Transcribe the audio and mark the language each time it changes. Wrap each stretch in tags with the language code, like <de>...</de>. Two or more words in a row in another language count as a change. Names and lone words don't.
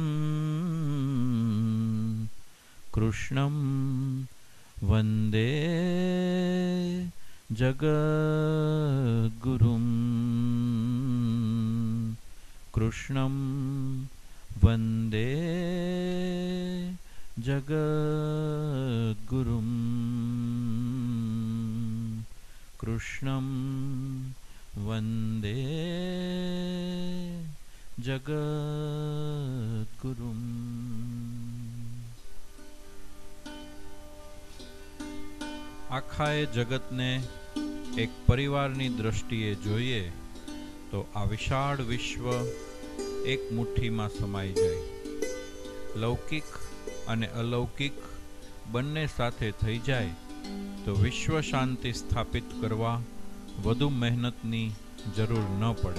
<sa>कृष्णं वन्दे जगद्गुरुं कृष्णं वन्दे जगद्गुरुं कृष्णं वन्दे जगद्गुरुं।</sa> <gu>આખાએ જગતને એક પરિવારની દ્રષ્ટિએ જોઈએ તો આ વિશાળ વિશ્વ એક મુઠ્ઠીમાં સમાઈ જાય. લૌકિક અને અલૌકિક બંને સાથે થઈ જાય તો વિશ્વ શાંતિ સ્થાપિત કરવા વધુ મહેનતની જરૂર ન પડે.</gu>